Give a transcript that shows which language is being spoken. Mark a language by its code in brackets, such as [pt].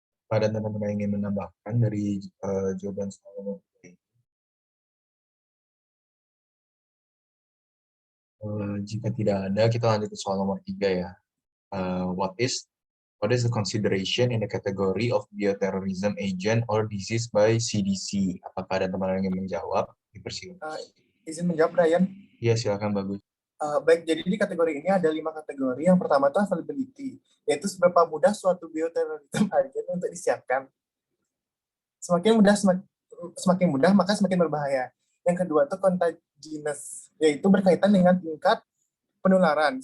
[id] Pada teman-teman yang ingin menambahkan dari jawaban soal nomor 2 ini. Jika tidak ada, kita lanjut ke soal nomor 3 ya. [en] What is the consideration in the category of bioterrorism agent or disease by CDC? [id] Apakah ada teman yang ingin menjawab? Dipersilakan. Izin menjawab, Brian. Iya, silakan, bagus. Baik, jadi di kategori ini ada 5 kategori. Yang pertama itu availability, yaitu seberapa mudah suatu bioterrorism agent untuk disiapkan. Semakin mudah, maka semakin berbahaya. Yang kedua itu contagious, yaitu berkaitan dengan tingkat penularan.